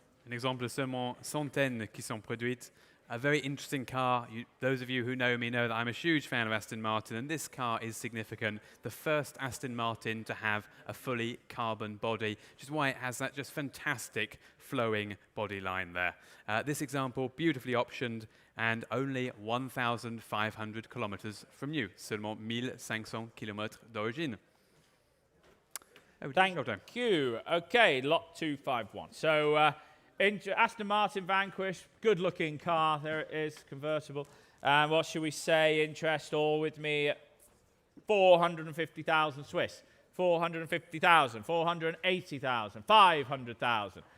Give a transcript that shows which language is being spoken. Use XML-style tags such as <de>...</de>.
<fr>Un exemple de seulement centaines qui sont produites.</fr> <en>A very interesting car. Those of you who know me know that I'm a huge fan of Aston Martin, and this car is significant. The first Aston Martin to have a fully carbon body, which is why it has that just fantastic flowing body line there. This example, beautifully optioned, and only 1,500 kilometers from you.</en> <fr>Seulement 1,500 kilomètres d'origine.</fr> <en>Thank you. Okay, lot 251. So, Aston Martin Vanquish, good-looking car. There it is, convertible. And what should we say? Interest all with me at 450,000 Swiss. 450,000, 480,000, 500,000.</en>